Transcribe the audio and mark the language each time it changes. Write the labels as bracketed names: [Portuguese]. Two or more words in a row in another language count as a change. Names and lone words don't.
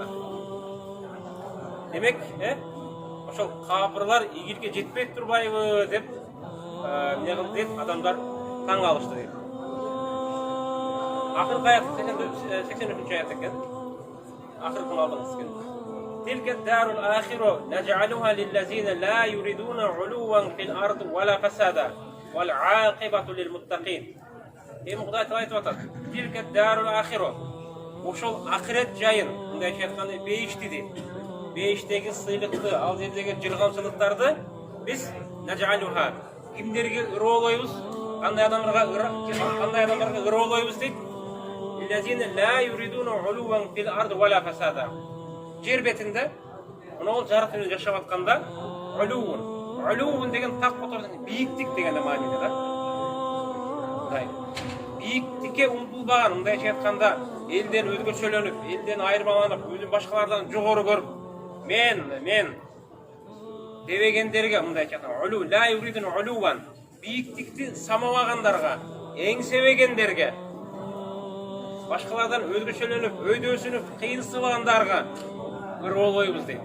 [Kyrgyz] Демек, ошол капырлар ийгиликке жетпей турбайбы деп эмне кылды дейт, адамдар таң калышты дейт. Акыркы аят 83-чү аят экен. Акыркын алдыңыз экен. [Arabic] تلك الدار الآخرة نجعلها للذين لا يريدون علوا في الأرض ولا فسادا والعاقبة للمتقين. [Kyrgyz] Кудай Таала айтып атат. [Arabic] تلك الدار الآخرة. [Kyrgyz] Ошол акырет жайын, мындайча айтканда бейишти дейт. Бейиштеги сыйлыкты, ал жердеги жыргамчылыктарды биз нажалуха кимдерге ыроолойбуз? Кандай адамдарга ыроолойбуз дейт? [Arabic] للذين لا يريدون علوا في الأرض ولا فسادا. [Kyrgyz] Жер бетинде мына жаратылып жашап атканда улувун деген так которун бийиктик деген мааниде да. Бийиктикке умтулбаган, мындайча айтканда элден өзгөчөлөнүп, элден айырмаланып, өзүн башкалардан жогору көрүп, мен дебегендерге мындайча айтканда улу [Arabic] لا يريدون علوا [Kyrgyz] бийиктикти самабагандарга, эңсебегендерге, башкалардан өзгөчөлөнүп, өйдөсүнүп, кыйынсыбагандарга ыроолойбуз дейт.